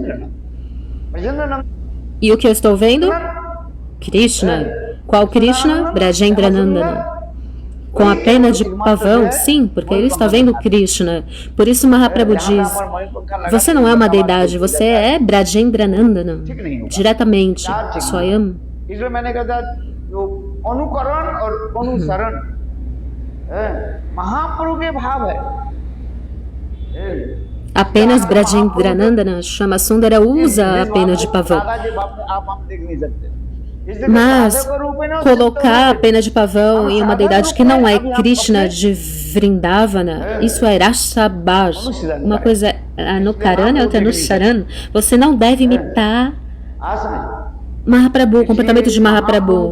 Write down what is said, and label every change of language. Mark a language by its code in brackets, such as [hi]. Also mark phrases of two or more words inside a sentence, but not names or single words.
[pt] E o que eu estou vendo? Krishna. Qual Krishna? Brajendranandana. com a pena de pavão? Sim, porque ele está vendo Krishna. Por isso Mahaprabhu diz, você não é uma deidade, você é Brajendranandana, diretamente, Swayam. [hi] इसलिए मैंने कहा था जो अनुकरण और अनुसरण महाप्रभु के भाव है। [pt] Apenas Brajendranandana, Shama Sundara usa a pena de pavão. Mas colocar a pena de pavão em uma deidade que não é Krishna de Vrindavana, isso é Rashabhas. Uma coisa é Anukarana e outra é Anusaran. Você não deve imitar Mahaprabhu, o comportamento de Mahaprabhu.